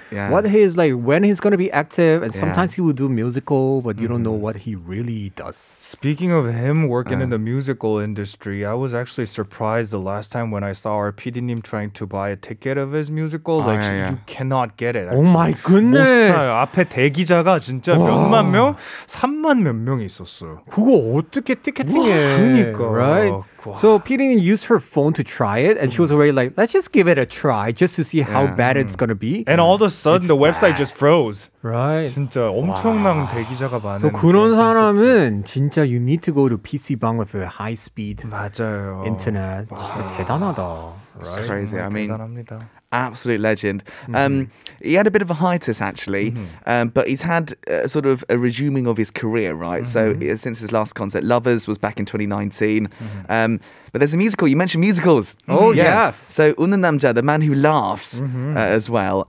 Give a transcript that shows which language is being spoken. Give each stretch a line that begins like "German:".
English: Yeah. what he's like, when he's going to be active, and sometimes he will do musical, but you don't know what he really does. Speaking of him working in the musical industry, I was actually surprised the last time when I saw our PD님 trying to buy a ticket of his musical. Like, you cannot get it. Oh my
Korean: 못
English: goodness.
Korean: 사요. 앞에 대기자가 진짜 몇만 명? 3만 몇 명이 있었어요. 그거 어떻게 티켓팅해? 그러니까.
English: Right? So PD님 used her phone to try it, and she was already like, let's just give it a try just to see how bad it's going to be. And all of a sudden, the website just froze. Right.
Korean: 진짜 엄청난 대기자가 많은.
English: So
Korean: 그런 사람은 진짜
English: you need to go to PC방 with a high speed
Korean: 맞아요.
English: internet.
Korean: 진짜 대단하다.
English: It's crazy. I mean,
Korean: 대단합니다.
English: Absolute legend. He had a bit of a hiatus actually, but he's had sort of a resuming of his career, right? So since his last concert, Lovers was back in 2019. But there's a musical. You mentioned musicals. Oh, yes. So 웃는 남자, The Man Who Laughs, as well.